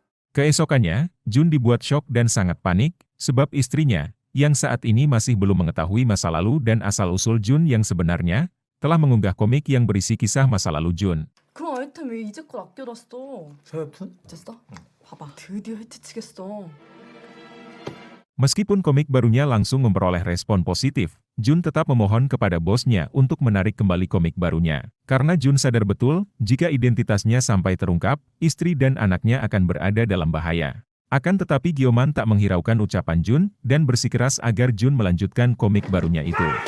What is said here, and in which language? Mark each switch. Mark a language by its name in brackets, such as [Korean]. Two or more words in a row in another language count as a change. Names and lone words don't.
[Indonesian] Keesokannya, Jun dibuat syok dan sangat panik, sebab istrinya, yang saat ini masih belum mengetahui masa lalu dan asal-usul Jun yang sebenarnya, telah mengunggah komik yang berisi kisah masa lalu Jun. [Korean] 그럼 아이템 왜 이제 걸 아껴놨어? 서엽순? 됐어? 봐봐. 드디어 해치치겠어. [Indonesian] Meskipun komik barunya langsung memperoleh respon positif, Jun tetap memohon kepada bosnya untuk menarik kembali komik barunya. Karena Jun sadar betul, jika identitasnya sampai terungkap, istri dan anaknya akan berada dalam bahaya. Akan tetapi Gyoman tak menghiraukan ucapan Jun, dan bersikeras agar Jun melanjutkan komik barunya itu.